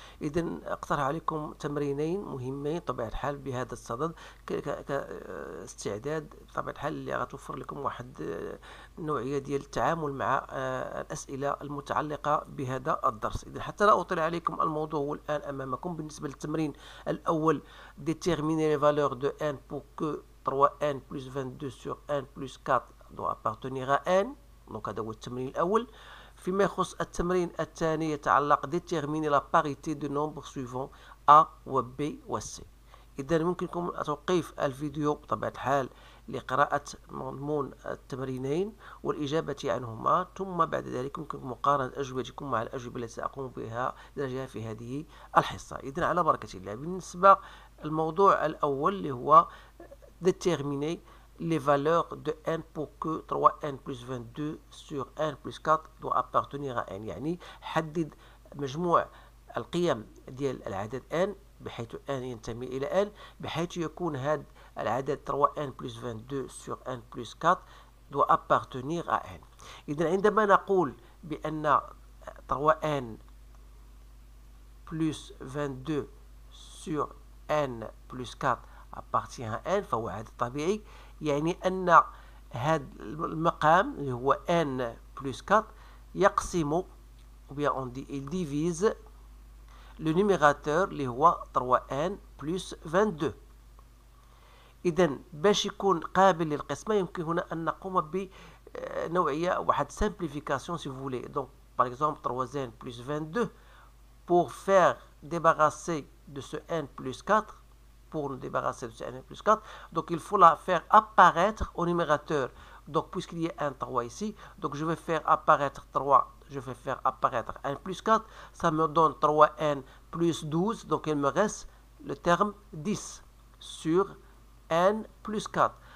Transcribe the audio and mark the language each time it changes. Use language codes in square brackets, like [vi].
[ar] إذن أقترح عليكم تمرينين مهمين بطبيعة الحال بهذا الصدد كاستعداد بطبيعة الحال اللي غتوفر لكم واحد النوعية ديال التعامل مع الأسئلة المتعلقة بهذا الدرس. إذا حتى لا أطيل عليكم، الموضوع هو الآن أمامكم. بالنسبة للتمرين الأول، [fr] déterminer les valeurs de n pour que 3n plus 22 sur n plus 4 doit appartenir à n. donc [ar] هذا هو التمرين الأول. فيما يخص التمرين الثاني يتعلق [fr] déterminer la parité de nombres suivants a و b و c. [ar] إذا يمكنكم توقيف الفيديو بطبيعة الحال لقراءة مضمون التمرينين والإجابة عنهما، ثم بعد ذلك يمكنكم مقارنة أجوبتكم مع الأجوبة التي سأقوم بها في هذه الحصة. إذن على بركة الله. بالنسبة الموضوع الأول اللي هو [fr] déterminer les valeurs de n pour que 3n plus 22 sur n plus 4 doit appartenir à n. [ar] يعني حدد مجموع القيم ديال العدد n بحيث n ينتمي إلى n، بحيث يكون هذا العدد [fr] 3n plus 22 sur n plus 4 doit appartenir à n. [ar] إذن عندما نقول بأن [fr] 3n plus 22 sur n plus 4 appartient à n [ar] فهو عدد طبيعي، يعني أن هذا المقام اللي هو [fr] n plus 4 [ar] يقسم [fr] ou bien on dit il divise le numérateur اللي هو 3n plus 22. [ar] إذن باش يكون قابل للقسمة يمكن هنا أن نقوم بنوعية واحد [fr] simplification si vous voulez. donc par exemple 3n plus 22 pour faire débarrasser de ce n plus 4, pour nous débarrasser de ce n plus 4, donc il faut la faire apparaître au numérateur. donc puisqu'il y a un 3 ici, donc je vais faire apparaître 3, je vais faire apparaître n plus 4, ça me donne 3n plus 12, donc il me reste le terme 10 sur n plus 4.